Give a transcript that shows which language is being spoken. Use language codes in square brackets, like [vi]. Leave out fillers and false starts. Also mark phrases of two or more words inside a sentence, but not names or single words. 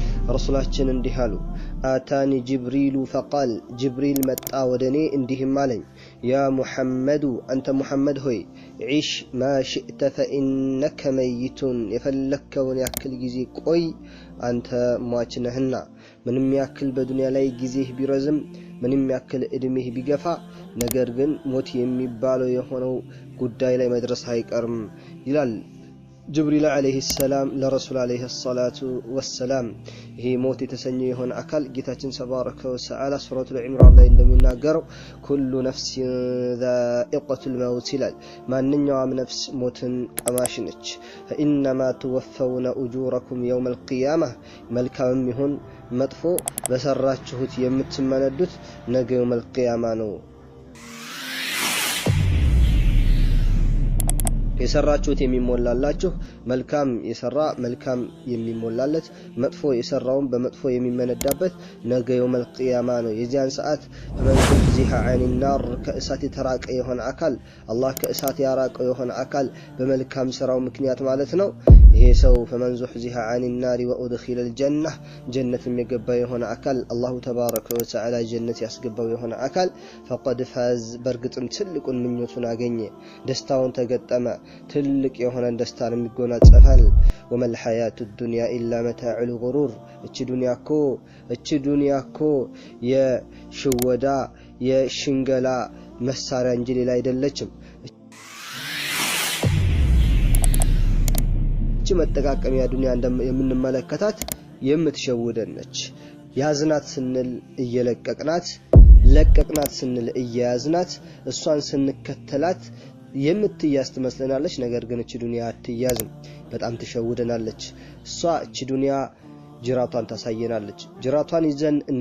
[am] رسولاتችን እንዲህ አሉ [ar] آتاني جبريل فقال جبريل [am] መጣ ወደኔ እንዲህም አለኝ [ar] يا محمد أنت [am] محمد ሆይ [ar] عيش ما شئت فإنك ميت [am] የፈለከውን ያክል ጊዜ ቆይ አንተ ሟች ነህና ምንም ያክል በዱንያ ላይ ጊዜህ ቢረዝም ምንም ያክል እድሜህ ቢገፋ ነገር ግን ሞት የሚባለው የሆነው ጉዳይ ላይ መድረስ አይቀርም ይላል [ar] جبريل عليه السلام لرسول عليه الصلاة والسلام هي موت [am] የተሰኘው የሆነ አካል ጌታችን ተባረከ ወተዓላ ሱረቱል ኢምራን ላይ እንደሚናገረው [ar] كل نفس ذائقة الموت [am] ይላል ማንኛውም ነፍስ ሞትን ቀማሽ ነች [ar] فإنما توفون أجوركم يوم القيامة [am] መልካም ይሁን መጥፎ በሰራችሁት የምትመነዱት ነገ [ar] يوم القيامة [am] ነው የሰራችሁት የሚሞላላችሁ መልካም የሰራ መልካም የሚሞላለት መጥፎ የሰራውን በመጥፎ የሚመነዳበት ነገ [ar] يوم القيامة [am] ነው የዚያን ሰዓት በመንዚሃ [ar] عن النار [am] ከእሳት የተራቀ የሆነ አካል አላህ ከእሳት ያራቀው የሆነ አካል በመልካም ስራው ምክንያት ማለት ነው ይሄ ሰው [ar] فمنزحزح عن النار وأدخل الجنة [am] ጀነት የሚገባ የሆነ አካል አላሁ ተባረከ ወተዓላ ጀነት ያስገባው የሆነ አካል [ar] فقد فاز [am] በርግጥም ትልቁን ምኞቱን አገኘ ደስታውን ተገጠመ ትልቅ የሆነ ደስታን የሚጎናጸፋል [ar] وما الحياة الدنيا إلا متاع الغرور [am] እቺ ዱንያ እኮ የሽወዳ የሽንገላ መሳሪያ እንጂ ሌላ አይደለችም እቺ መጠቃቀሚያ ዱንያ የምንመለከታት የምትሸውደን ነች ያዝናት ስንል እየለቀቅናት ለቀቅናት ስንል እያያዝናት እሷን ስንከተላት የምትያዝ ትመስለናለች ነገር ግን እቺ ዱንያ አትያዝም በጣም ትሸውደናለች እሷ እቺ ዱንያ ጅራቷን ታሳየናለች ጅራቷን ይዘን